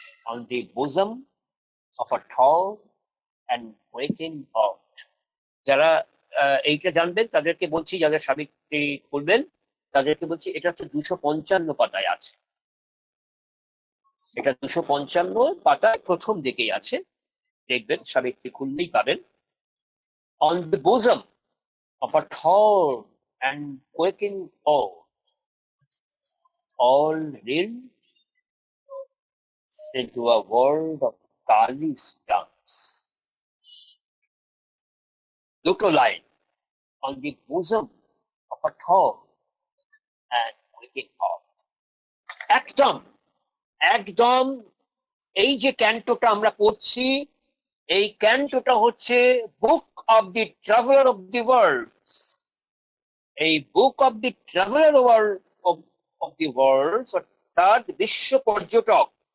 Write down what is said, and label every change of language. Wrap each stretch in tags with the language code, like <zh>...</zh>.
<en>On the bosom of a tall and waking heart.</en> <bn>যারা এইটা জানবেন তাদেরকে বলছি, যাদের সাবিত্রী করবেন তাদেরকে বলছি, এটা হচ্ছে 255 পাতায় আছে। এটা 255 পাতায় প্রথম দিকেই আছে, দেখবেন, সাবিত্রী খুললেই পাবেন।</bn> <en>On the bosom of a tall and quaking heart, all reeled into a world of Kali stance.</en> <bn>দুটো line,</bn> <en>on the bosom of a tall and quaking heart.</en> <bn>একদম একদম এই যে ক্যান্টোটা আমরা পড়ছি, এই ক্যান্টোটা হচ্ছে book of the traveller of the world. এই book of the traveller of the world, অর্থাৎ বিশ্ব পর্যটক।</bn>